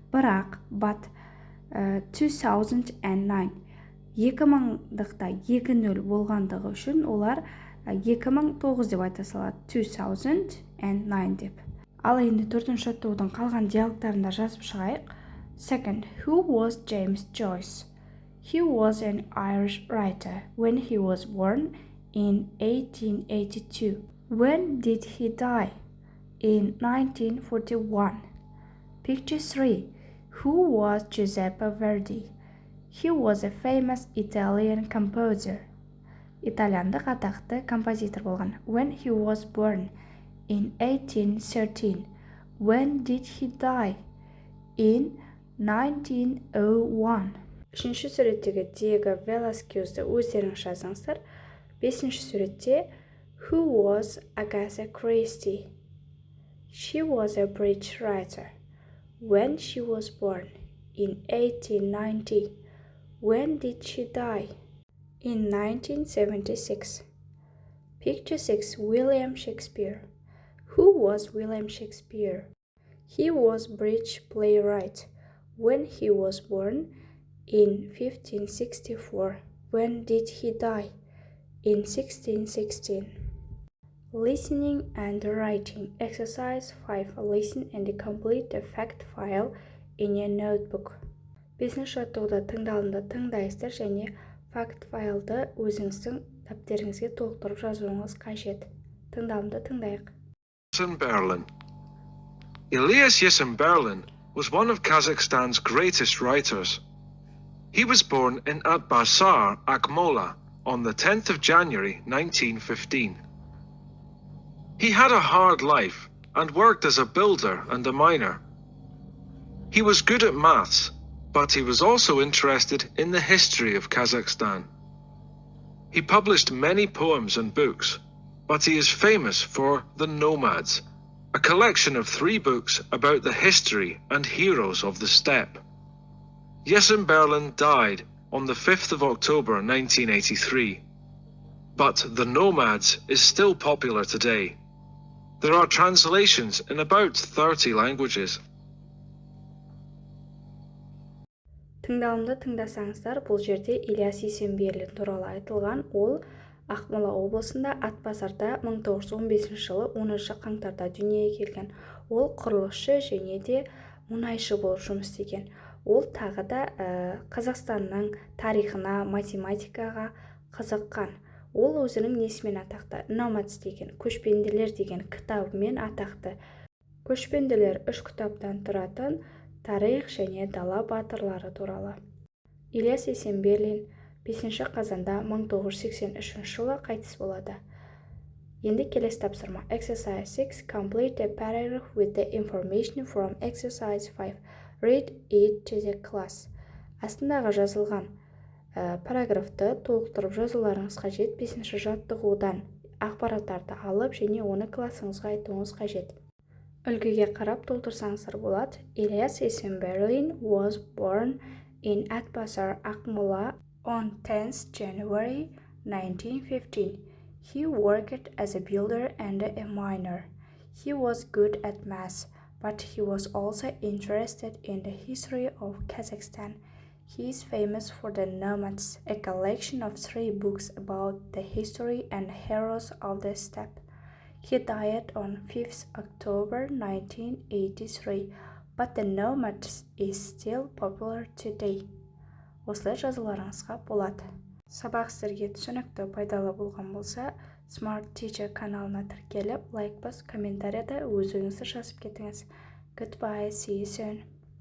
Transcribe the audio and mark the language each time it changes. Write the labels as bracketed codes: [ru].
[kk] Бірақ, [en] but [kk] 2009, 2000-дықта 2-0 болғандығы үшін олар 2009 деп айта салады. 2009 деп. Ал енді төртінші жаттығудың қалған диалогтарында жазып шығайық. [en] Second, who was James Joyce? He was an Irish writer. When he was born in 1882. When did he die? In 1941. Picture 3. Who was Giuseppe Verdi? He was a famous Italian composer. [kk] Итальяндық атақты композитор болған. [en] When he was born in 1813. When did he die? In 1901. [kk] Үшінші суреттегі Диего Веласкезді өздеріңіз жазыңыздар. Бесінші суретте [en] Who was Agatha Christie? She was a British writer. When she was born in 1890. When did she die? In 1976. Picture 6. William Shakespeare. Who was William Shakespeare? He was British playwright. When he was born in 1564. When did he die? In 1616. Listening and writing. Exercise 5. Listen and complete the fact file in your notebook. [kk] Бесінші жаттығуда тыңдалымды тыңдайсыздар және факт файлды өзіңіздің дәптеріңізге толықтырып жазуыңыз қажет. Тыңдалымды тыңдайық. [en] Berlin. Elias Berlin was one of Kazakhstan's greatest writers. He was born in Atbasar, Akmola, on the 10th of January 1915. He had a hard life and worked as a builder and a miner. He was good at maths, but he was also interested in the history of Kazakhstan. He published many poems and books, but he is famous for The Nomads, a collection of 3 books about the history and heroes of the steppe. Berlin died on the 5th of October 1983, but The Nomads is still popular today. There are translations in about 30 languages. [kk] Тыңдалымды тыңдасаңыздар, бұл жерде Ильяс Есенберлин туралы айтылған. Ол Ақмола облысында Атбасарда 1915 жылы 10 қаңтарда дүниеге келген. Ол құрылысшы және де мұнайшы болып жұмыс істеген. Ол тағы да Қазақстанның тарихына, математикаға қызыққан. Ол өзінің несімен атақты? Nomads деген, көшпенділер деген кітабымен атақты. Көшпенділер 3 кітаптан тұратын тарих және дала батырлары туралы. Ильяс Есенберлин 5 қазанда 1983 жылы қайтыс болады. Енді келесі тапсырма. [en] Exercise 6. Complete a paragraph with the information from exercise 5. Read it to the class. [kk] Астындағы жазылған параграфты толықтырып жазуларыңыз қажет. 5 жаттығудан ақпараттарды алып және оны классыңызға айтуыңыз қажет. Үлгіге қарап толтырсаңыздар болады. [en] Elias Berlin was born in Atbasar, Akmola on 10th January 1915. He worked as a builder and a miner. He was good at math, but he was also interested in the history of Kazakhstan. He is famous for The Nomads, a collection of 3 books about the history and heroes of the steppe. He died on 5th October 1983, but The Nomads is still popular today. [kk] Осылай жазыларыңызға болады. Сабақ сіздерге түсінікті пайдалы болған болса, Smart Teacher каналына тіркеліп, лайк бас, комментарияда өзіңізді жазып кетіңіз. [en] Goodbye, see you soon.